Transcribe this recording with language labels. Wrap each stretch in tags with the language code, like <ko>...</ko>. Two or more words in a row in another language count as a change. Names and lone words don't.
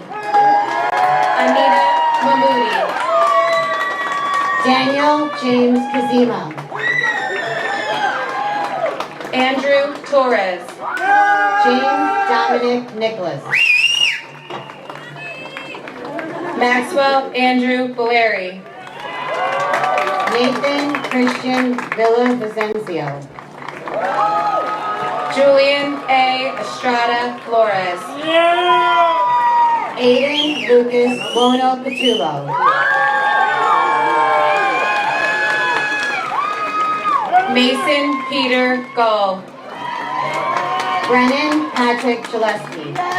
<en>Anita Mahmoudi. Daniel James Kazima. Andrew Torres. James Dominic Nicholas. Maxwell Andrew Valeri. Nathan Christian Villavicencio. Julian A. Estrada Flores. Aiden Lucas Bono Catullo. Mason Peter Gull. Brennan Patrick Gillespie.</en>